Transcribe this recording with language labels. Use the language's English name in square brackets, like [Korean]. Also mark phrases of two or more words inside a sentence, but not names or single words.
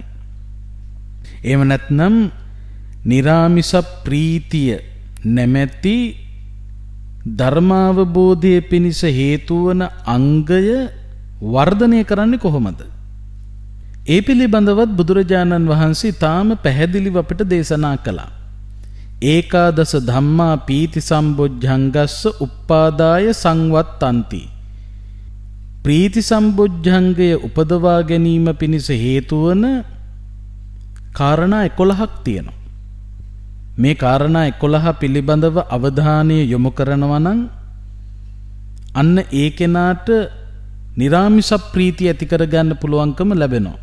[Sinhala] එහෙම නැත්නම් නිරාමිස ප්‍රීතිය නැමැති ධර්මාවබෝධයේ පිණිස හේතු වන අංගය වර්ධනය කරන්නේ කොහොමද? ඒ පිළිබඳවත් බුදුරජාණන් වහන්සේ තාම පැහැදිලිව අපිට දේශනා කළා. [Pali] ඒකාදස ධම්මා පීති සම්බොජ්ජංගස්ස උප්පාදාය සංවත්තන්ති. [Sinhala] ප්‍රීති සම්බොජ්ජංගය උපදවා ගැනීම පිණිස හේතු වන කාරණා 11ක් තියෙනවා. මේ කාරණා 11 පිළිබඳව අවධානය යොමු කරනවා නම් අන්න ඒ කෙනාට නිරාමිස ප්‍රීතිය ඇති කරගන්න පුළුවන්කම ලැබෙනවා.